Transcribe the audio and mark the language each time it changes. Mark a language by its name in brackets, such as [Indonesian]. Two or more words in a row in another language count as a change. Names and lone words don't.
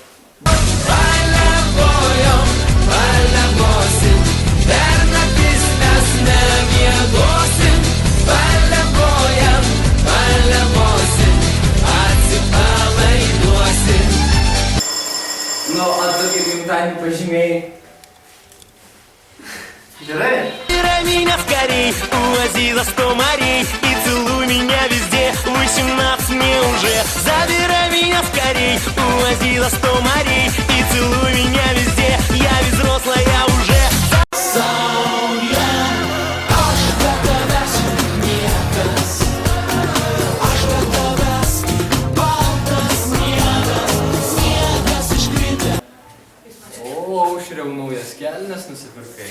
[Lithuanian] Paliavojom, paliavosim, per naktis mes nemiegosim. Paliavojam, paliavosim, atsipalaiduosim. Nu, o tu kaip gimtadienį pažymėjai? Gerai. [Russian] Забирай меня скорей, увози за 100 морей и целуй меня везде, 18 мне уже. Забирай меня скорей, увози за 100 морей и целуй меня везде, я ведь взрослая уже. [Lithuanian] O, aušriau naujas kelnes nusipirkai.